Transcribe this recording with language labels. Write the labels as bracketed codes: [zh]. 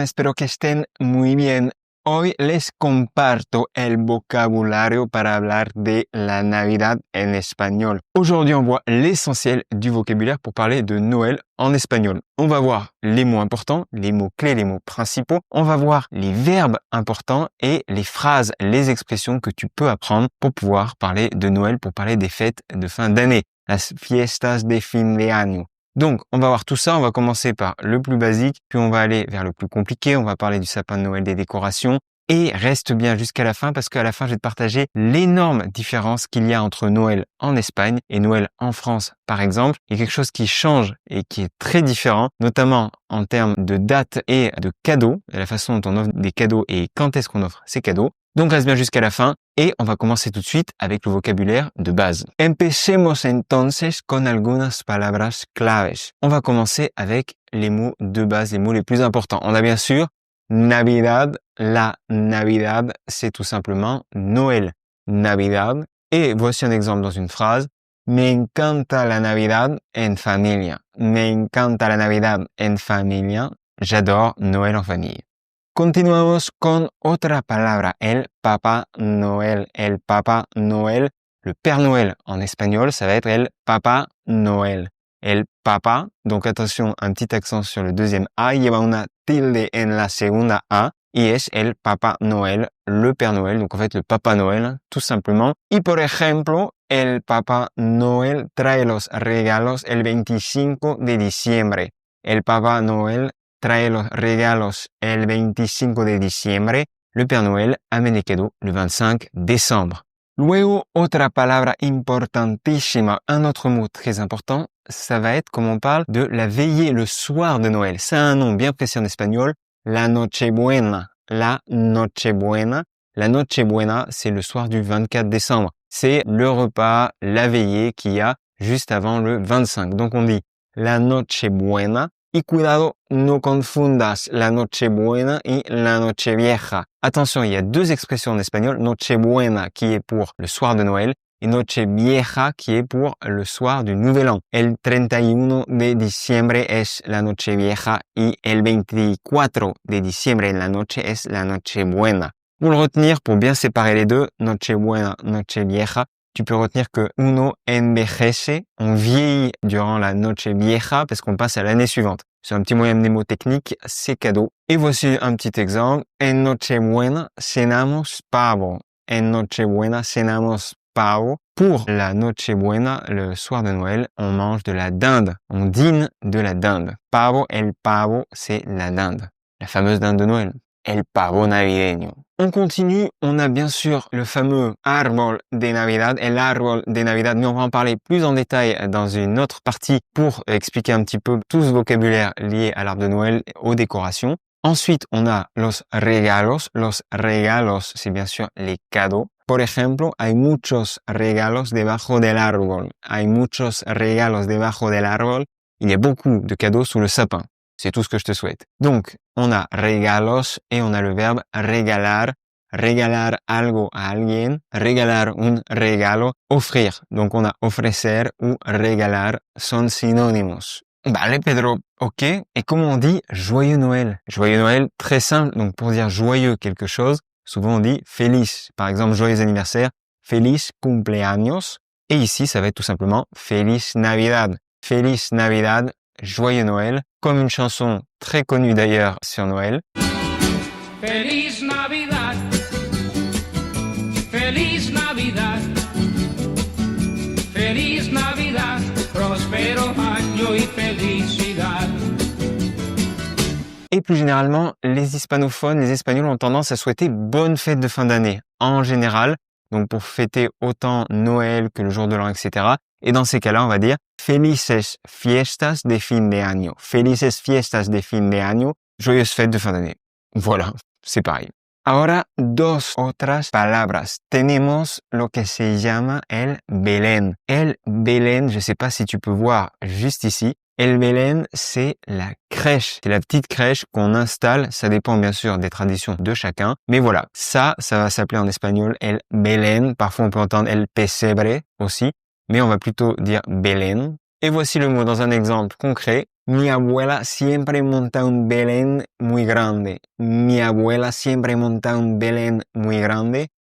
[es] Espero que estén muy bien. Hoy les comparto el vocabulario para hablar de la Navidad en espagnol. [fr] Aujourd'hui, on voit l'essentiel du vocabulaire pour parler de Noël en espagnol. On va voir les mots importants, les mots clés, les mots principaux. On va voir les verbes importants et les phrases, les expressions que tu peux apprendre pour pouvoir parler de Noël, pour parler des fêtes de fin d'année. [es] Las fiestas de fin de año. [fr] Donc, on va voir tout ça. On va commencer par le plus basique, puis on va aller vers le plus compliqué. On va parler du sapin de Noël, des décorations. Et reste bien jusqu'à la fin parce qu'à la fin, je vais te partager l'énorme différence qu'il y a entre Noël en Espagne et Noël en France, par exemple. Il y a quelque chose qui change et qui est très différent, notamment en termes de date et de cadeaux, la façon dont on offre des cadeaux et quand est-ce qu'on offre ces cadeaux. Donc reste bien jusqu'à la fin et on va commencer tout de suite avec le vocabulaire de base. [es] Empecemos entonces con algunas palabras claves. [fr] On va commencer avec les mots de base, les mots les plus importants. On a bien sûr Navidad. La Navidad, c'est tout simplement Noël. Navidad. Et voici un exemple dans une phrase. [es] Me encanta la Navidad en familia. Me encanta la Navidad en familia. [fr] J'adore Noël en famille. [es] Continuamos con otra palabra, el Papá Noel. [fr] El Papá Noel, le Père Noël en espagnol, ça va être el Papá Noel. El Papá, donc attention, un petit accent sur le deuxième A, [es] lleva una tilde en la segunda A, y es el Papá Noel, [fr] le Père Noël, donc en fait le Papa Noël, tout simplement. [es] Y por ejemplo, el Papá Noel trae los regalos el 25 de diciembre. El Papá Noel trae los regalos el 25 de diciembre. [fr] Le Père Noël amène les cadeaux le 25 décembre. [es] Luego, otra palabra importantísima, [fr] un autre mot très important, ça va être comme on parle de la veillée le soir de Noël. Ça a un nom bien précis en espagnol, la Nochebuena. La Nochebuena. La Nochebuena, c'est le soir du 24 décembre. C'est le repas, la veillée qu'il y a juste avant le 25. Donc on dit la Nochebuena. [es] Y cuidado, no confundas la Nochebuena y la Nochevieja. [fr] Attention, il y a deux expressions en espagnol, Nochebuena qui est pour le soir de Noël et Nochevieja qui est pour le soir du Nouvel An. [es] El 31 de diciembre es la Nochevieja y el 24 de diciembre en la noche es la Nochebuena. [fr] Pour le retenir, pour bien séparer les deux, Nochebuena, Nochevieja, tu peux retenir que [es] uno envejece, [fr] on vieillit durant la Nochevieja parce qu'on passe à l'année suivante. C'est un petit moyen mnémotechnique, c'est cadeau. Et voici un petit exemple. [es] En Nochebuena cenamos pavo. En Nochebuena cenamos pavo. [fr] Pour la Nochebuena, le soir de Noël, on mange de la dinde. On dîne de la dinde. Pavo, el pavo, c'est la dinde. La fameuse dinde de Noël. [es] El pavo navideño. [fr] On continue, on a bien sûr le fameux árbol de Navidad, el árbol de Navidad, mais on va en parler plus en détail dans une autre partie pour expliquer un petit peu tout ce vocabulaire lié à l'arbre de Noël, aux décorations. Ensuite, on a los regalos. Los regalos, c'est bien sûr les cadeaux. [es] Por ejemplo, hay muchos regalos debajo del árbol. Hay muchos regalos debajo del árbol. [fr] Il y a beaucoup de cadeaux sous le sapin. C'est tout ce que je te souhaite. Donc, on a regalos et on a le verbe regalar. [es] Regalar algo a alguien. Regalar un regalo. Offrir. [fr] Donc, on a ofrecer ou regalar [es] son sinónimos. Vale, [fr] Pedro. Ok. Et comment on dit joyeux Noël? Joyeux Noël, très simple. Donc, pour dire joyeux quelque chose, souvent on dit feliz. Par exemple, joyeux anniversaire. [es] Feliz cumpleaños. [fr] Et ici, ça va être tout simplement Feliz Navidad. Feliz Navidad. Joyeux Noël, comme une chanson très connue d'ailleurs sur Noël. [es] Feliz Navidad, Feliz Navidad, Feliz Navidad, próspero año y felicidad. [fr] Et plus généralement, les hispanophones, les espagnols ont tendance à souhaiter bonne fête de fin d'année en général, donc pour fêter autant Noël que le jour de l'an, etc. Et dans ces cas-là, on va dire [es] Felices fiestas de fin de año. [fr] Felices fiestas de fin de año. Joyeuses fêtes de fin d'année. Voilà, c'est pareil. [es] Ahora, dos otras palabras. Tenemos lo que se llama el Belén. [fr] El Belén, je sais pas si tu peux voir juste ici. El Belén, c'est la crèche. C'est la petite crèche qu'on installe. Ça dépend bien sûr des traditions de chacun. Mais voilà, ça va s'appeler en espagnol el Belén. Parfois, on peut entendre el pesebre aussi. Mais on va plutôt dire Belén. Et voici le mot dans un exemple concret. [es] Mi abuela siempre monta un Belén muy grande. Mi abuela siempre monta un Belén muy grande.